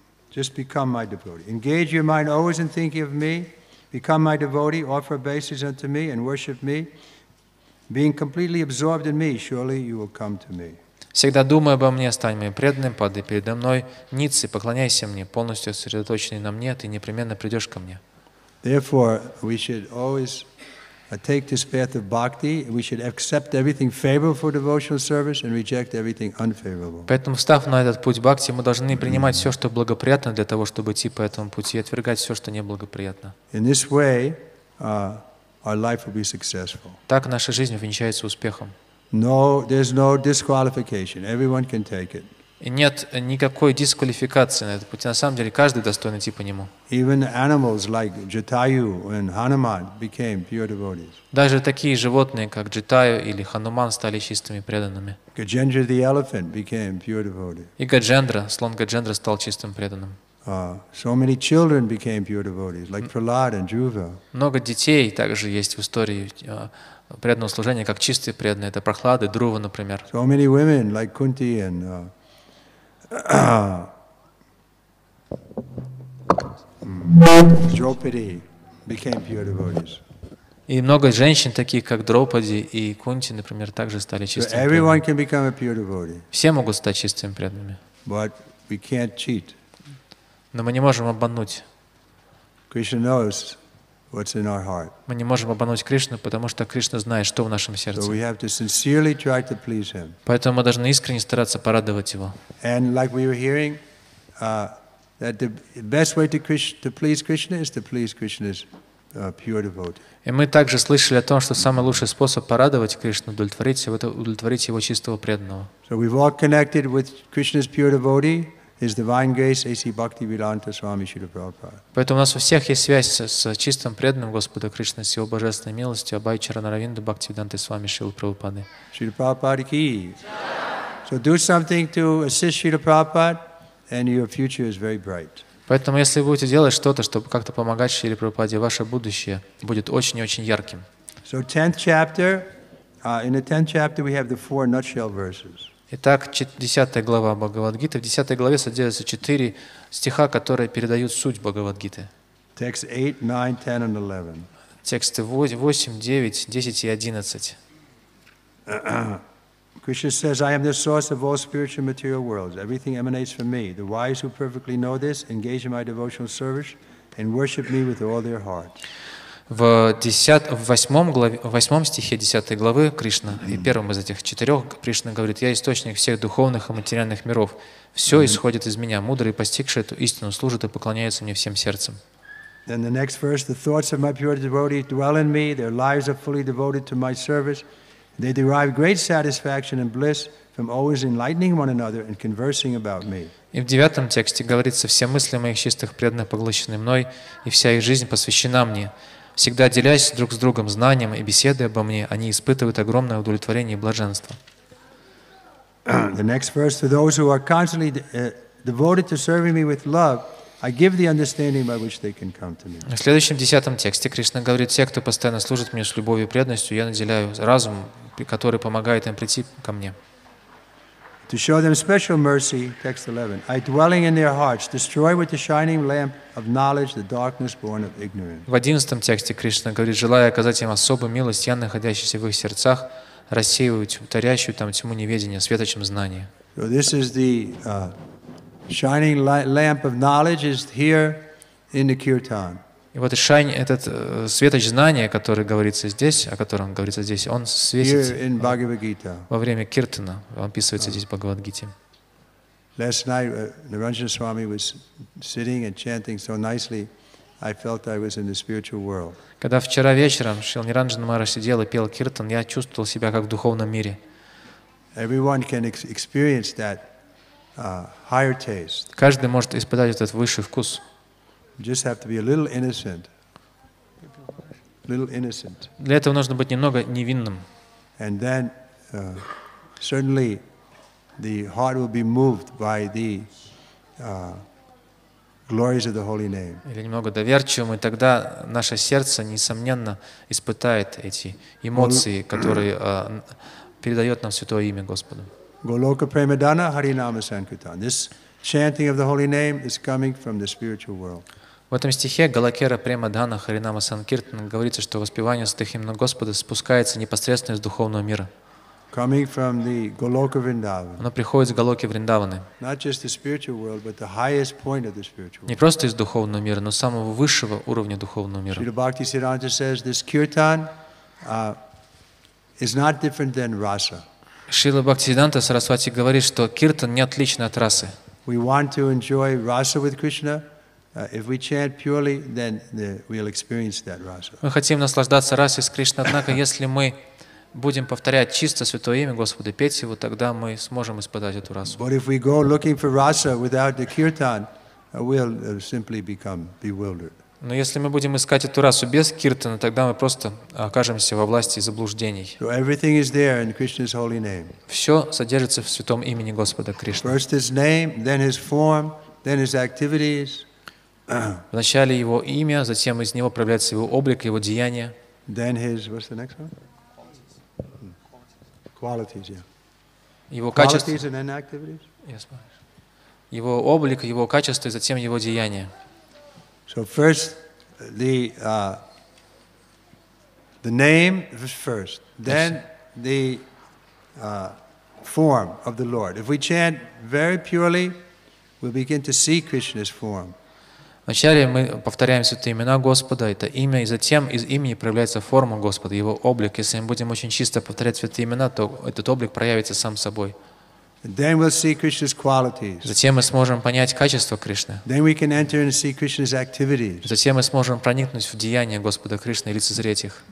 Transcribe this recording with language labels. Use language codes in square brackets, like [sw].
[en] Just become my devotee. Engage your mind always in thinking of me, become my devotee, offer obeisance unto me, and worship me, being completely absorbed in me, surely you will come to me. [ru] Всегда думай обо мне, стань моим преданным, падай передо мной, ниц и поклоняйся мне, полностью сосредоточенный на мне, ты непременно придешь ко мне. [en] Therefore, we should always take this path of bhakti. We should accept everything favorable for devotional service and reject everything unfavorable. [ru] Поэтому, встав на этот путь бхакти, мы должны принимать все, что благоприятно для того, чтобы идти по этому пути, и отвергать все, что неблагоприятно. [en] In this way, our life will be successful. [ru] Так наша жизнь увенчается успехом. [en] There's no disqualification. Everyone can take it. [ru] И нет никакой дисквалификации на этом пути. На самом деле, каждый достоин идти по нему. [en] Even animals like Jatayu and Hanuman became pure devotees. [ru] Даже такие животные, как Джитаю или Хануман, стали чистыми преданными. [en] Gajendra the elephant became pure devotee. [ru] И Гаджендра, слон Гаджендра, стал чистым преданным. [en] So many children became pure devotees, like Prahlad and Dhruva. [ru] Много детей также есть в истории преданного служения, как чистые преданные. Это Прахлады, Друва, например. [en] So many women like Kunti and Draupadi became pure devotees. [ru] И много женщин, таких как Драупади и Кунти, например, также стали чистыми [en] Everyone can become a pure devotee. [ru] Все могут стать чистыми преданными. [en] But we can't cheat. [ru] Но мы не можем обмануть. [en] Krishna knows what's in our heart. [ru] Мы не можем обмануть Кришну, потому что Кришна знает, что в нашем [en] So [ru] сердце. [en] we have to sincerely try to please him. [ru] Поэтому мы должны искренне стараться порадовать Его. [en] And like we were hearing, that the best way to please Krishna is to please Krishna's pure devotee. [ru] И мы также слышали о том, что самый лучший способ порадовать Кришну, удовлетворить Его, это удовлетворить Его чистого преданного. [en] So we've all connected with Krishna's pure devotee, His Divine Grace, A.C. Bhaktivedanta Swami Srila Prabhupada. [ru] Поэтому у нас у всех есть связь с чистым преданным Господа Кришны, с Его божественной милостью, Абай Чаранаравинда Бхактивиданты Свами Шрила Прабхупады. [en] Srila Prabhupada ki. So do something to assist Srila Prabhupada, and your future is very bright. [ru] Поэтому, если вы будете делать что-то, чтобы как-то помогать Шриле Прабхупаде, ваше будущее будет очень-очень ярким. [en] So 10th chapter, in the 10th chapter we have the 4 nutshell verses. [ru] Итак, 10 глава Бхагавад Гиты. В 10 главе содержатся 4 стиха, которые передают суть Бхагавад Гиты. [en] Texts 8, 9, 10, and 11. [ru] Тексты 8, 9, 10 и 11. [en] Krishna says, I am the source of all spiritual material worlds. Everything emanates from me. The wise who perfectly know this engage in my devotional service and worship me with all their hearts. [ru] В 8 стихе 10 главы Кришна, и первым из этих 4 Кришна говорит: «Я источник всех духовных и материальных миров. Все исходит из меня. Мудрые, постигшие эту истину, служат и поклоняются мне всем сердцем». [en] Then the next verse, the thoughts of my pure devotees dwell in me. Their lives are fully devoted to my service. They derive great satisfaction and bliss from always enlightening one another and conversing about me. [ru] И в 9 тексте говорится: «Все мысли моих чистых преданных поглощены мной, и вся их жизнь посвящена мне. Всегда делясь друг с другом знанием и беседой обо мне, они испытывают огромное удовлетворение и блаженство». [en] The next verse, for those who are constantly devoted to serving me with love, I give the understanding by which they can come to me. [ru] В следующем 10 тексте Кришна говорит: «Те, кто постоянно служит мне с любовью и преданностью, я наделяю разум, который помогает им прийти ко мне». [en] To show them special mercy, text 11, I dwelling in their hearts, destroy with the shining lamp of knowledge the darkness born of ignorance. [ru] В 11 тексте Кришна говорит: «Желая оказать им особую милость, я, находящийся в их сердцах, рассеиваю тарящую там тьму неведения светочем знания». [en] So this is the shining lamp of knowledge is here in the kirtan. [ru] И вот этот светоч знания, который говорится здесь, о котором говорится здесь, он светит [en] Here in Bhagavad Gita. [ru] во время киртана, он описывается здесь в Бхагавад-гите. [en] Last night, Niranjana Swami was sitting and chanting so nicely, I felt I was in the spiritual world. [ru] Когда вчера вечером Шрила Ниранджана Махарадж сидел и пел киртан, я чувствовал себя как в духовном мире. [en] Everyone can experience that higher taste. [ru] Каждый может испытать этот высший вкус. [en] You just have to be a little innocent. Little innocent. [ru] Для этого нужно быть немного невинным. [en] And then certainly the heart will be moved by the glories of the holy name. [ru] Или немного доверчивым, и тогда наше сердце, несомненно, испытает эти эмоции, которые передает нам святое имя Господу. [en] Goloka Premadana Harinama Sankirtan. This chanting of the holy name is coming from the spiritual world. [ru] В этом стихе Галакера Према Дхана Харинама Санкиртана говорится, что воспевание святых имен Господа спускается непосредственно из духовного мира. [en] Coming from the Goloka Vrindavan. [ru] Оно приходит с Галоки Вриндаваны. [en] Not just the spiritual world, but the highest point of the spiritual world. [ru] Не просто из духовного мира, но самого высшего уровня духовного мира. [en] Srila Bhaktisiddhanta says this kirtan is not different than rasa. [ru] Шрила Бхактисиддханта Сарасвати говорит, что киртан не отличен от расы. [en] We want to enjoy rasa with Krishna. If we chant purely, then we'll experience that rasa. [ru] Мы хотим наслаждаться расой с Кришной, однако если мы будем повторять чисто святое имя Господа, петь его, тогда мы сможем испытать эту расу. [en] But if we go looking for rasa without the kirtan, we'll simply become bewildered. [ru] Но если мы будем искать эту расу без киртана, тогда мы просто окажемся во власти заблуждений. [en] So everything is there in Krishna's holy name. [ru] Все содержится в святом имени Господа Кришны. [en] First His name, then His form, then His activities. [ru] Вначале его имя, затем из него проявляется его облик, его деяния. [en] Then His, what's the next one? Qualities, yeah. [ru] Его качество. [en] Qualities and then activities. Yes, [ru] его облик, его качество и затем его деяния. [en] So first, the name is first, then the form of the Lord. If we chant very purely, we'll begin to see Krishna's form. [ru] Вначале мы повторяем святые имена Господа, это имя, и затем из имени проявляется форма Господа, его облик. Если мы будем очень чисто повторять святые имена, то этот облик проявится сам собой. [en] Then we'll see Krishna's qualities. [ru] Затем мы сможем понять качество Кришны. [en] Then we can enter and see Krishna's activities. [ru] Затем мы сможем проникнуть в деяния Господа Кришны и лицезреть их.